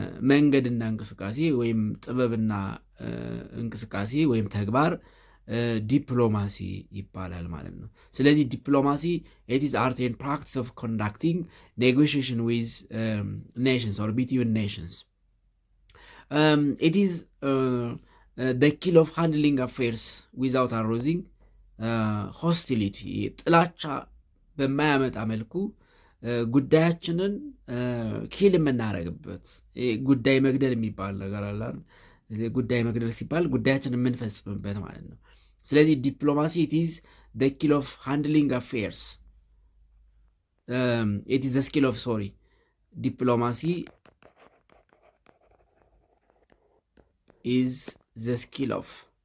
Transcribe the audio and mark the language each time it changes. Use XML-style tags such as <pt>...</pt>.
<am>መንገድና እንቅስቃሴ ወይም ጥበብና እንቅስቃሴ ወይም ተግባር ዲፕሎማሲ ይባላል ማለት ነው። ስለዚህ ዲፕሎማሲ</am> <en>it is art and practice of conducting negotiation with nations or between nations. It is the skill of handling affairs without arousing hostility.</en> <am>ጥላቻ በማያመጣ መልኩ ጉዳያችንን ኪል የምናደርግበት ጉዳይ መግደል የሚባል ነገር አለ። ጉዳይ መግደል ሲባል ጉዳያችንን የምንፈጽምበት ማለት ነው። ስለዚህ ዲፕሎማሲ</am> <en>it is the skill of handling affairs. It is the skill of diplomacy is the skill of</en>